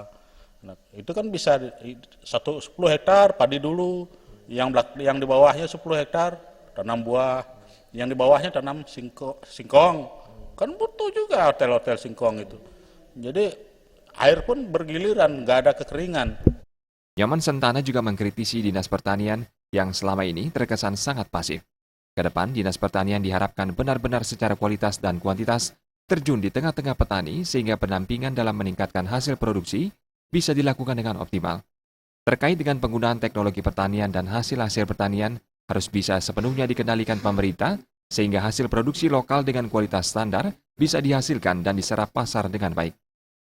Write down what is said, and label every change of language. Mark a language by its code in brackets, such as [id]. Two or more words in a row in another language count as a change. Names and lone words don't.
[id] Nah, itu kan bisa 10 hektar padi dulu. Yang di bawahnya 10 hektar tanam buah. Yang di bawahnya tanam singkong. Kan butuh juga hotel-hotel singkong itu. Jadi air pun bergiliran, nggak ada kekeringan. Nyoman Sentana juga mengkritisi Dinas Pertanian yang selama ini terkesan sangat pasif. Kedepan, Dinas Pertanian diharapkan benar-benar secara kualitas dan kuantitas terjun di tengah-tengah petani sehingga pendampingan dalam meningkatkan hasil produksi bisa dilakukan dengan optimal. Terkait dengan penggunaan teknologi pertanian dan hasil-hasil pertanian harus bisa sepenuhnya dikendalikan pemerintah sehingga hasil produksi lokal dengan kualitas standar bisa dihasilkan dan diserap pasar dengan baik.